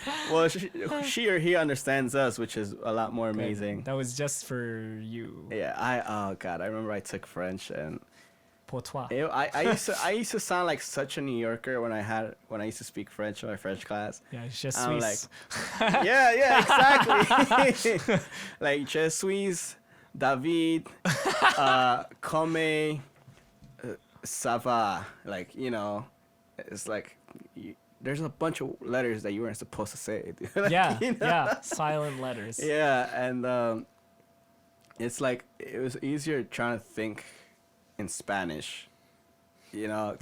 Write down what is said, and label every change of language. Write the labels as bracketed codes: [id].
[en] Well, she or he understands us, which is a lot more amazing. That was just for you. Yeah, oh god, I remember I took French and [fr] Pour toi. [en] I used to sound like such a New Yorker when I used to speak French in my French class. [fr] Yeah, je suis. [en] I'm like, yeah, exactly. [fr] Like, je suis David, comme ça va. [en] Like, you know, it's like, there's a bunch of letters that you weren't supposed to say. Like, Yeah, you know? yeah, silent letters. Yeah, and it's like, it was easier trying to think in Spanish, you know. 'Cause